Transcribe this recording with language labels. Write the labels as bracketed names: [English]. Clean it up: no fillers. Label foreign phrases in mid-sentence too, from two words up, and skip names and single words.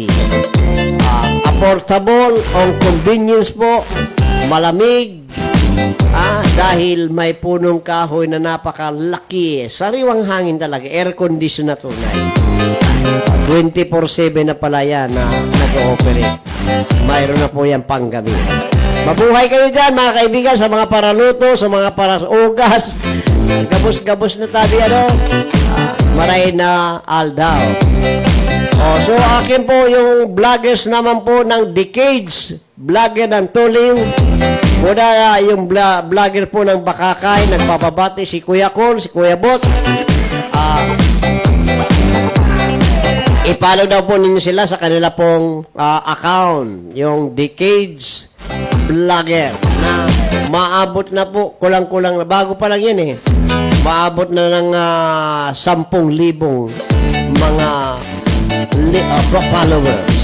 [English] Affordable, on convenience [Filipino] po, malamig, dahil may punong kahoy na napakalaki, sariwang hangin talaga, [English] air condition [Filipino] na tunay. 24/7 na pala yan na nag-ooperate. Mayroon na po yan panggabi. Mabuhay kayo dyan, mga kaibigan, sa mga paraluto, [Bikol] sa mga paraugas, gabos-gabos na tabi, maray na aldaw. [Filipino] So akin po yung vloggers naman po ng Decades, vlogger ng Tuliw, muna yung vlogger po ng Bakakay, nagpapabati si Kuya Col, si Kuya Bot. I-follow daw po ninyo sila sa kanila pong account, yung Decades vlogger, na maabot na po, kulang-kulang na, bago pa lang yan maabot na ng 10,000 mga followers.